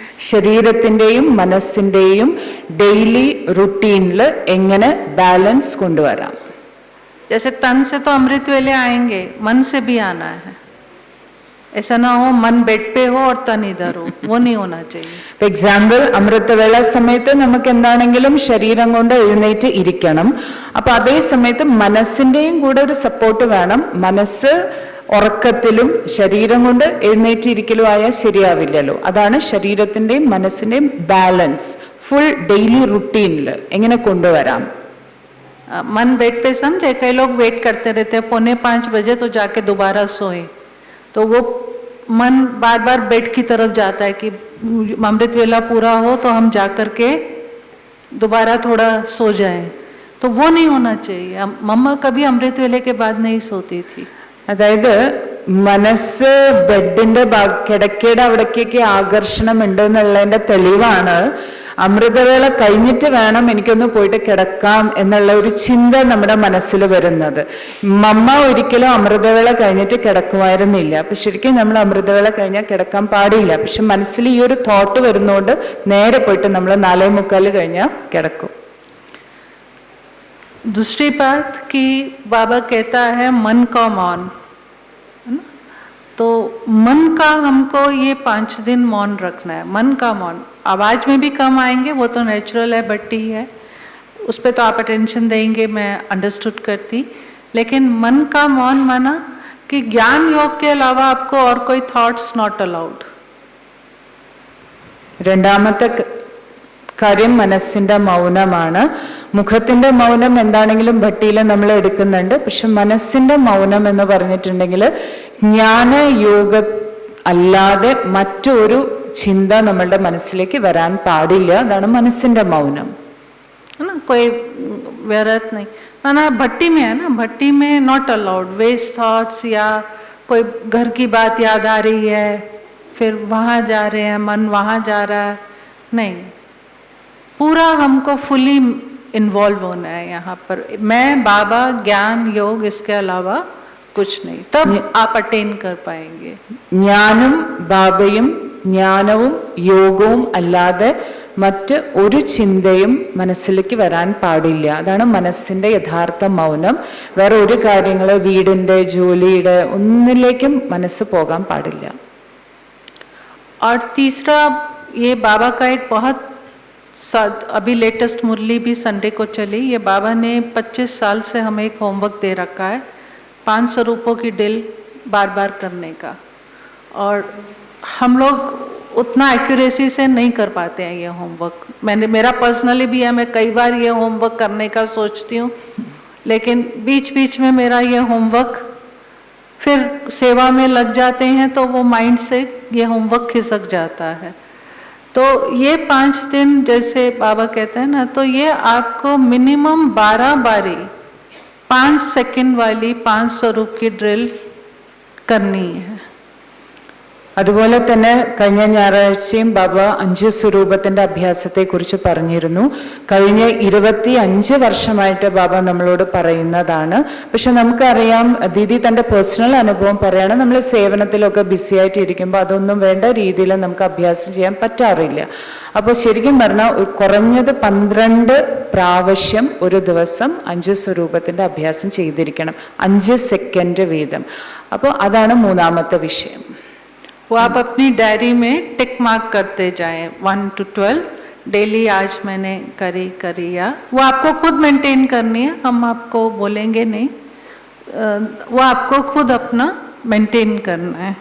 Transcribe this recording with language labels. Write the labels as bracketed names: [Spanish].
[Malayalam] ശരീരത്തിൻ്റെയും മനസ്സിൻ്റെയും daily റുട്ടീനിൽ എങ്ങനെ balance കൊണ്ടുവരാം. [Hindi] जैसे तन से तो अमृत वेले आएंगे, मन से भी आना है. ऐसा ना हो मन बेड पे हो और तन इधर हो, वो नहीं होना चाहिए. [Malayalam] എക്സാമ്പിൾ, അമൃതവേള സമയത്ത് നമുക്ക് എന്താണെങ്കിലും ശരീരം കൊണ്ട് എഴുന്നേറ്റ് ഇരിക്കണം. അപ്പൊ അതേ സമയത്ത് മനസ്സിന്റെയും കൂടെ ഒരു സപ്പോർട്ട് വേണം. മനസ്സ് ഉറക്കത്തിലും ശരീരം കൊണ്ട് എഴുന്നേറ്റിരിക്കലും ആയാൽ ശരിയാവില്ലല്ലോ. അതാണ് ശരീരത്തിന്റെയും മനസ്സിന്റെയും ബാലൻസ് ഫുൾ ഡെയിലി റുട്ടീനിൽ എങ്ങനെ കൊണ്ടുവരാം. [Hindi] मन बेड पे समझे, कई लोग वेट करते रहते हैं 4:45 बजे तो जाके दोबारा सोए, तो वो मन बार बार बेड की तरफ जाता है कि अमृत वेला पूरा हो तो हम जा कर के दोबारा थोड़ा सो जाएं. तो वो नहीं होना चाहिए. मम्मा कभी अमृत वेले के बाद नहीं सोती थी. [Malayalam] അതായത് മനസ്സ് ബെഡിന്റെ കിടക്കയുടെ അവിടേക്കൊക്കെ ആകർഷണം ഉണ്ട് എന്നുള്ളതിന്റെ തെളിവാണ് അമൃതവേള കഴിഞ്ഞിട്ട് വേണം എനിക്കൊന്ന് പോയിട്ട് കിടക്കാം എന്നുള്ള ഒരു ചിന്ത നമ്മുടെ മനസ്സിൽ വരുന്നത്. മമ്മ ഒരിക്കലും അമൃതവേള കഴിഞ്ഞിട്ട് കിടക്കുമായിരുന്നില്ല. അപ്പൊ ശരിക്കും നമ്മൾ അമൃതവേള കഴിഞ്ഞാൽ കിടക്കാൻ പാടില്ല. പക്ഷെ മനസ്സിൽ ഈ ഒരു തോട്ട് വരുന്നോണ്ട് നേരെ പോയിട്ട് നമ്മൾ 4:45 കഴിഞ്ഞാൽ കിടക്കും. [Hindi] दूसरी बात कि बाबा कहता है मन का मौन, है ना. तो मन का हमको ये 5 दिन मौन रखना है. मन का मौन, आवाज में भी कम आएंगे, वो तो नेचुरल है, भट्टी है, उस पर तो आप अटेंशन देंगे, मैं अंडरस्टूड करती. लेकिन मन का मौन माना कि ज्ञान योग के अलावा आपको और कोई थॉट्स नॉट अलाउड. [Malayalam] രണ്ടാമത്തെ കാര്യം മനസ്സിന്റെ മൗനമാണ്. മുഖത്തിന്റെ മൗനം എന്താണെങ്കിലും ഭട്ടിയിൽ നമ്മൾ എടുക്കുന്നുണ്ട്. പക്ഷെ മനസ്സിന്റെ മൗനം എന്ന് പറഞ്ഞിട്ടുണ്ടെങ്കിൽ ജ്ഞാനയോഗ അല്ലാതെ മറ്റൊരു ചിന്ത നമ്മളുടെ മനസ്സിലേക്ക് വരാൻ പാടില്ല. അതാണ് മനസ്സിന്റെ മൗനം. [Hindi] कोई व्यर्थ नहीं माना भट्टी में है ना, भट्टी में नॉट अलाउड वेस्ट थॉट्स या कोई घर की बात याद आ रही है फिर वहाँ जा रहे हैं, मन वहाँ जा रहा है, नहीं, पूरा हमको फुली इन्वॉल्व होना है यहाँ पर. मैं बाबा ज्ञान योग इसके अलावा कुछ नहीं, तब आप अटेन कर पाएंगे. [Malayalam] ज्ञानम बाबയും ജ്ഞാനവും യോഗവും അല്ലാതെ മറ്റ് ഒരു ചിന്തയും മനസ്സിലേക്ക് വരാൻ പാടില്ല. അതാണ് മനസ്സിന്റെ യഥാർത്ഥ മൗനം. വേറെ ഒരു കാര്യങ്ങള് വീടിന്റെ ജോലിയുടെ ഒന്നിലേക്കും മനസ്സ് പോകാൻ പാടില്ല. [Hindi] और तीसरा ये बाबा का एक बहुत अभी लेटेस्ट मुरली भी संडे को चली. ये बाबा ने 25 साल से हमें एक होमवर्क दे रखा है 500 रुपयों की डील बार बार करने का. और हम लोग उतना एक्यूरेसी से नहीं कर पाते हैं ये होमवर्क. मेरा पर्सनली भी है, मैं कई बार ये होमवर्क करने का सोचती हूँ, लेकिन बीच बीच में मेरा ये होमवर्क फिर सेवा में लग जाते हैं तो वो माइंड से ये होमवर्क खिसक जाता है. तो ये 5 दिन जैसे बाबा कहते हैं ना, तो ये आपको मिनिमम 12 बारी 5 सेकंड वाली 500 रुपये की ड्रिल करनी है. [Malayalam] അതുപോലെ തന്നെ കഴിഞ്ഞ ഞായറാഴ്ചയും ബാബ 5 സ്വരൂപത്തിന്റെ അഭ്യാസത്തെ കുറിച്ച് പറഞ്ഞിരുന്നു. കഴിഞ്ഞ 25 വർഷമായിട്ട് ബാബ നമ്മളോട് പറയുന്നതാണ്. പക്ഷെ നമുക്കറിയാം, ദീദി തന്റെ പേഴ്സണൽ അനുഭവം പറയാണ്, നമ്മൾ സേവനത്തിലൊക്കെ ബിസി ആയിട്ട് ഇരിക്കുമ്പോൾ അതൊന്നും വേണ്ട രീതിയിൽ നമുക്ക് അഭ്യാസം ചെയ്യാൻ പറ്റാറില്ല. അപ്പോൾ ശരിക്കും പറഞ്ഞാൽ കുറഞ്ഞത് 12 പ്രാവശ്യം ഒരു ദിവസം 5 സ്വരൂപത്തിന്റെ അഭ്യാസം ചെയ്തിരിക്കണം, 5 സെക്കൻഡ് വീതം. അപ്പോൾ അതാണ് മൂന്നാമത്തെ വിഷയം. [Hindi] वो आप अपनी डायरी में टिक मार्क करते जाएं 1 to 12 डेली. आज मैंने करी या वो आपको खुद मेंटेन करनी है, हम आपको बोलेंगे नहीं, वो आपको खुद अपना മെയിൻറ്റെയിൻ करना है.